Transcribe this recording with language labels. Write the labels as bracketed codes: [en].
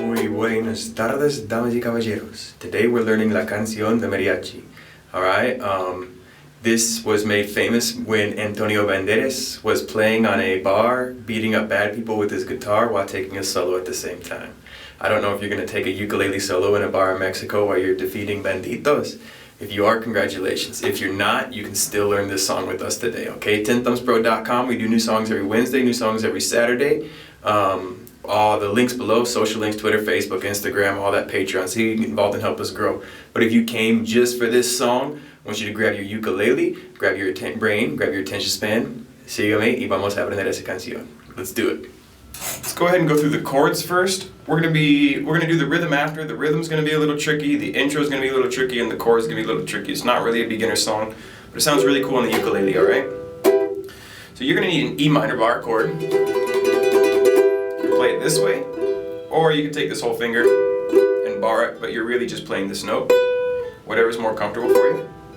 [es] Buenas tardes, damas y caballeros. [en] Today we're learning [es] la canción de Mariachi. [en] Alright, this was made famous when Antonio Banderas was playing on a bar, beating up bad people with his guitar while taking a solo at the same time. I don't know if you're going to take a ukulele solo in a bar in Mexico while you're defeating banditos. If you are, congratulations. If you're not, you can still learn this song with us today, okay? Tenthumbspro.com, we do new songs every Wednesday, new songs every Saturday. All the links below, social links, Twitter, Facebook, Instagram, all that, Patreon, so you can get involved and help us grow. But if you came just for this song, I want you to grab your ukulele, grab your brain, grab your attention span. [es] Sígame y vamos a aprender esa canción. [en] Let's do it. Let's go ahead and go through the chords first. We're gonna do the rhythm after. The rhythm's gonna be a little tricky, the intro's gonna be a little tricky, and the chords gonna be a little tricky. It's not really a beginner song, but it sounds really cool on the ukulele, alright? So you're gonna need an E minor bar chord. Play it this way, or you can take this whole finger and bar it, but you're really just playing this note, whatever's more comfortable for you.